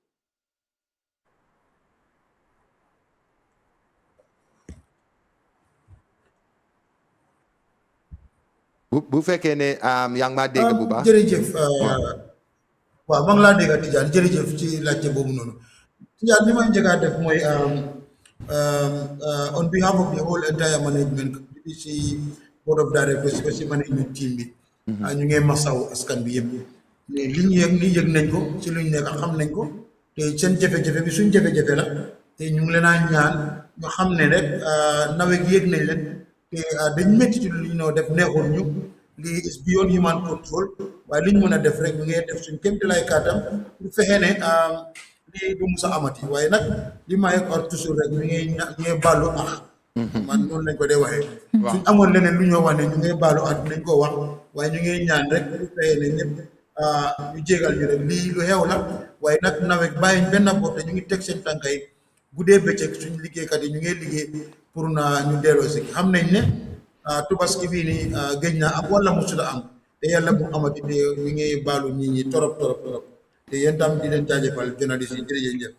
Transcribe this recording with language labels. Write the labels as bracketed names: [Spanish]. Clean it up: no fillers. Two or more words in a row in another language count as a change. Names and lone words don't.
[Wolof] bu fekkee ne yaa ngi maa dégg bu baax jërëjëf waaw maa ngi laa dégg Tidiane jërëjëf ci laajte boobu noonu Tidiane li ma njëkk a def mooy [English] on behalf of the whole entire management [Wolof] bi si [English] board of directors [Wolof] ba si [English] management team [Wolof] bi ñu ngi masaw askan bi yëpp li ñu yëg ni yëg nañ ko ci luñ nekk xam nañ ko te seen jafe-jafe bi suñ jafe-jafe la te ñu ngi leen a ñaan ñu xam ne rek nawet gi yëg nañ leen te dañ métti ci li ñu def neexul ñu lii [English] is beyond human control [Wolof] waaye li ñu mën a def rek ñu ngi def suñ kéemtalaay kàttan pour fexe ne lii du musa amati waaye nag li may or toujours rek ñu ngi baalu ak man noonu lañ ko dee waxee suñ amoon leneen lu ñoo wax ne ñu ngi baalu ak nañ ko wax waaye ñu ngi ñaan rek bu fexee ne ñëpp ñu jégal ñu rek lii lu xew la waaye nag nawet bàyyiñ benn bopp te ñu ngi teg seen tànka yi guddee bëccëg suñ liggéeykat yi ñu ngi liggéey pour na ñu delloo si xam nañ ne tubaski bii ni géej na am wala musuda am te yàlla bu amati te ñu ngi baalu nit ñi torop te yéen tam di leen jaajëfal journaliste yi jërëjëf